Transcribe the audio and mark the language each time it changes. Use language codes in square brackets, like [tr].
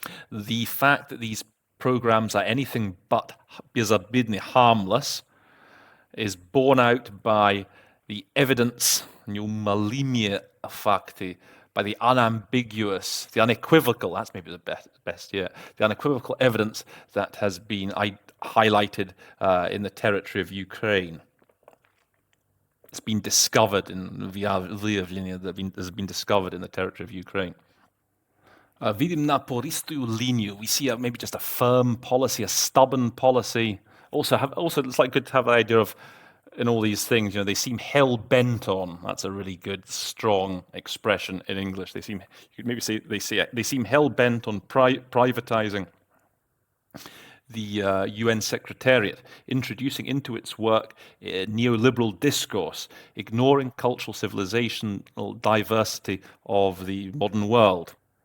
[en] The fact that these programs are anything but безобидны, harmless, is borne out by the evidence, [ru] неумолимые факты, [en] by the unambiguous, the unequivocal, that's maybe the best yet, the unequivocal evidence that has been highlighted in the territory of Ukraine. It's been discovered in has been discovered in the territory of Ukraine. [ru] Видим напористую линию. [en] We see maybe just a firm policy, a stubborn policy. Also, it's like good to have the idea of, in all these things, they seem hell bent on. That's a really good, strong expression in English. You could maybe say they seem hell bent on privatizing the UN Secretariat, introducing into its work neoliberal discourse, ignoring cultural civilizational diversity of the modern world.